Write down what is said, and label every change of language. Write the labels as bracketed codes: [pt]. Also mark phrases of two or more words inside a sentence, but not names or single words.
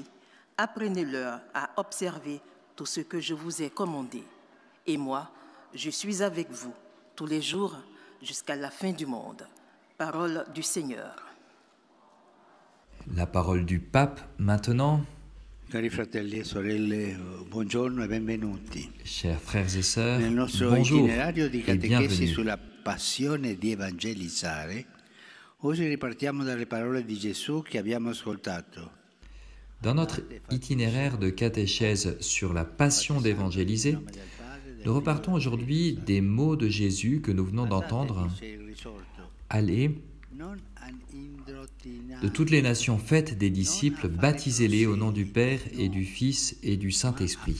[fr] Apprenez-leur à observer tout ce que je vous ai commandé. Et moi, je suis avec vous tous les jours jusqu'à la fin du monde. » Parole du Seigneur. La parole du pape maintenant. [it] Cari fratelli e sorelle, buongiorno e benvenuti. [fr] Chers frères et sœurs, [it] Nel nostro [fr] bonjour [it] itinerario di [fr] et [it] catechesi [fr] bienvenue. [it] sulla passione di evangelizzare, oggi ripartiamo dalle parole di Gesù che abbiamo ascoltato. [fr] Dans notre itinéraire de catéchèse sur la passion d'évangéliser, nous repartons aujourd'hui des mots de Jésus que nous venons d'entendre. Allez, de toutes les nations, faites des disciples, baptisez-les au nom du Père et du Fils et du Saint-Esprit.